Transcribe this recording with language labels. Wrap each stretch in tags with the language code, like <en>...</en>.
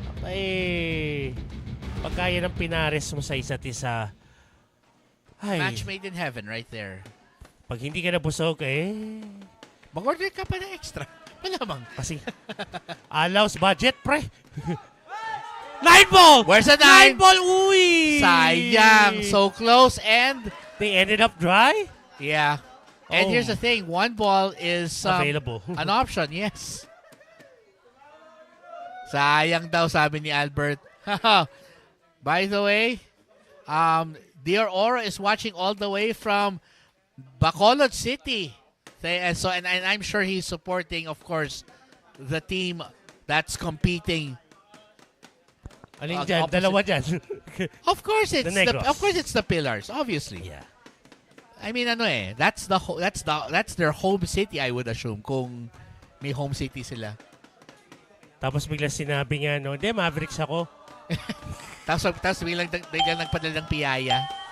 <tl>Ay, pagkaya ng pinares mo sa isa't isa. Ay,</tl> <en>Match made in heaven right there.</en> <tl>pag hindi ka nabusog, Mag-order ka pa ng extra. Malamang.</tl> <en>kasi allows budget, pre. 9 ball! Where's the 9 ball, uy! Sayang. So close and... They ended up dry? Yeah. And Oh. here's the thing. 1 ball is... Available. An option, yes.</en> <tl>Sayang daw, sabi ni Albert.</tl> <en>By the way, Dear Oro is watching all the way from Bacolod City. And I'm sure he's supporting, of course, the team that's competing.</en> <tl>Alin dyan? Dalawa dyan.</tl> <en>Of course, The Negros. it's the Pillars, obviously. Yeah. I mean, that's their home city, I would assume, kung may home city sila.</en> <tl>Tapos bigla sinabi nga, no, hindi, Mavericks ako. Tapos biglang nagpadala ng piyaya.</tl>